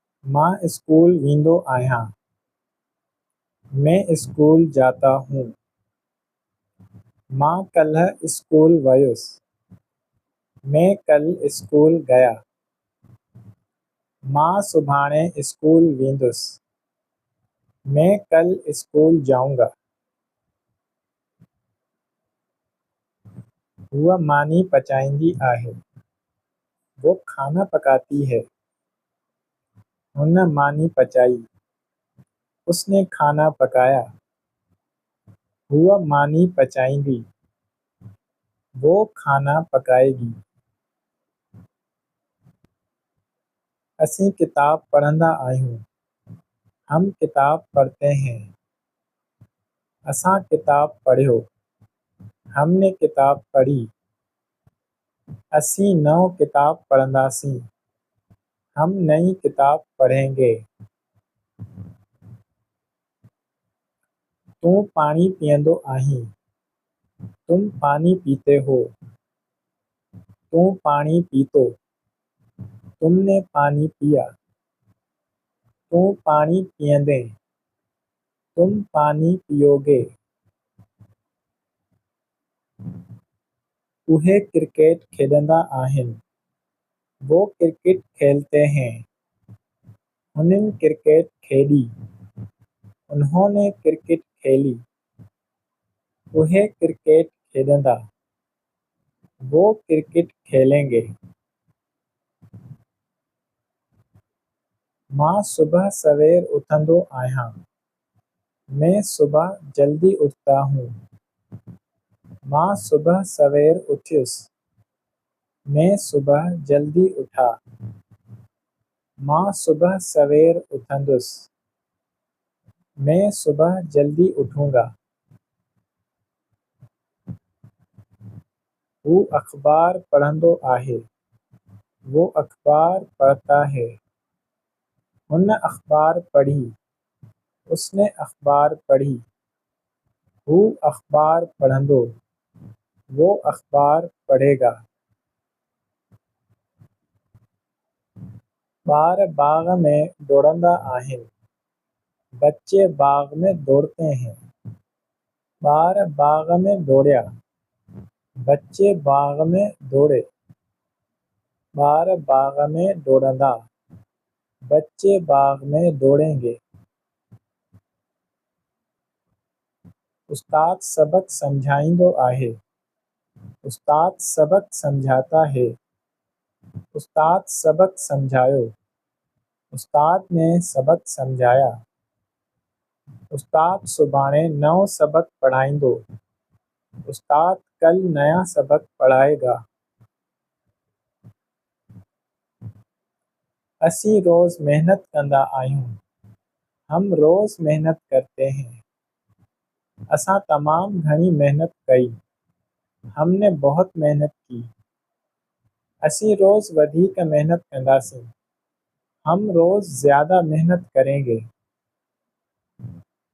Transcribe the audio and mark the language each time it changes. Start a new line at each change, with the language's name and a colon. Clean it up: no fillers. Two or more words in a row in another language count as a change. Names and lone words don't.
Sindhi: मां स्कूल वेंदो आहियां।
Hindi: मैं स्कूल जाता हूँ।
Sindhi: मां काल्ह स्कूल वयुसि।
Hindi: मैं कल स्कूल गया।
Sindhi: मां सुभाणे स्कूल वेंदुसि।
Hindi: मैं कल स्कूल जाऊंगा।
Sindhi: हूअ मानी पचाईंदी आहे।
Hindi: वो खाना पकाती है।
Sindhi: हुन मानी पचाई।
Hindi: उसने खाना पकाया।
Sindhi: हूअ मानी पचाईंदी।
Hindi: वो खाना पकाएगी।
Sindhi: असीं किताब पढ़ंदा आहियूं।
Hindi: हम किताब पढ़ते हैं।
Sindhi: असां किताब पढ़ियो।
Hindi: हमने किताब पढ़ी।
Sindhi: असीं नओं किताब पढ़ंदासीं।
Hindi: हम नई किताब पढ़ेंगे।
Sindhi: तूं पाणी पीअंदो आहीं।
Hindi: तुम पानी पीते हो।
Sindhi: तूं पाणी पीतो।
Hindi: तुमने पानी पिया।
Sindhi: तूं पाणी पीअंदे।
Hindi: तुम पानी पियोगे।
Sindhi: उहे क्रिकेट खेॾंदा आहिनि।
Hindi: वो क्रिकेट खेलते हैं।
Sindhi: हुननि क्रिकेट खेॾी।
Hindi: उन्होंने क्रिकेट खेली।
Sindhi: उहे क्रिकेट खेॾंदा।
Hindi: वो क्रिकेट खेलेंगे।
Sindhi: मां सुबह सवेर उथंदो आहियां।
Hindi: मैं सुबह जल्दी उठता हूँ।
Sindhi: मां सुबह सवेर उथियुसि।
Hindi: मैं सुबह जल्दी उठा।
Sindhi: मां सुबह सवेर उथंदुसि।
Hindi: मैं सुबह जल्दी उठूंगा।
Sindhi: हू अखबार पढ़ंदो आहे।
Hindi: वो अखबार पढ़ता है।
Sindhi: हुन अखबार पढ़ी।
Hindi: उसने अखबार पढ़ी।
Sindhi: हू अखबार पढ़ंदो।
Hindi: वो अखबार पढ़ेगा।
Sindhi: ॿार बाग़ में दौड़ंदा आहिनि।
Hindi: बच्चे बाग़ में दौड़ते हैं।
Sindhi: ॿार बाग़ में दौड़िया।
Hindi: बच्चे बाग़ में दौड़े।
Sindhi: ॿार बाग़ में दौड़ंदा।
Hindi: बच्चे बाग़ में दौड़ेंगे।
Sindhi: उस्ताद सबक समझाईंदो आहे।
Hindi: उस्ताद सबक समझाता है।
Sindhi: उस्ताद सबक समझायो।
Hindi: उस्ताद ने सबक समझाया।
Sindhi: उस्ताद सुभाणे नओं सबक पढ़ाईंदो।
Hindi: उस्ताद कल नया सबक पढ़ाएगा।
Sindhi: असीं रोज़ मेहनत कंदा आहियूं।
Hindi: हम रोज़ मेहनत करते हैं।
Sindhi: असां तमाम घणी मेहनत कई।
Hindi: हमने बहुत मेहनत की।
Sindhi: असीं रोज़ वधीक मेहनत कंदासीं।
Hindi: हम रोज़ ज़्यादा मेहनत करेंगे।